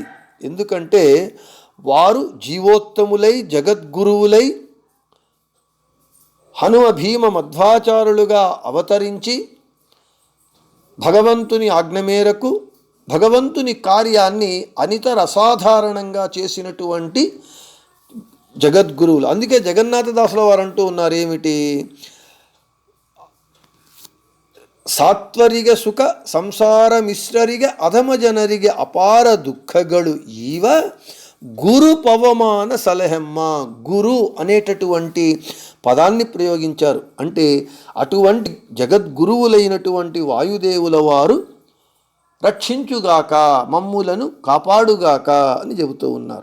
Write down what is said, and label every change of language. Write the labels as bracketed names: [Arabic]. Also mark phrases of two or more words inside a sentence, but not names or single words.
[Telugu] ఎందుకంటే వారు జీవోత్తములై జగద్గురువులై హనుమ భీమ మధ్వాచారులుగా అవతరించి భగవంతుని ఆజ్ఞ మేరకు భగవంతుని కార్యాన్ని అనితర అసాధారణంగా చేసినటువంటి జగద్గురువులు. అందుకే జగన్నాథదాసుల వారు అంటూ ఉన్నారు ఏమిటి, [Kannada] ಸಾತ್ವರಿಗೆ ಸುಖ ಸಂಸಾರ ಮಿಶ್ರರಿಗೆ ಅಧಮ ಜನರಿಗೆ ಅಪಾರ ದುಃಖಗಳು [Telugu] ఈవ గురు పవమాన సలహెమ్మ. గురు అనేటటువంటి పదాన్ని ప్రయోగించారు. అంటే అటువంటి జగద్గురువులైనటువంటి వాయుదేవుల వారు రక్షించుగాక, మమ్ములను కాపాడుగాక అని చెబుతూ ఉన్నారు.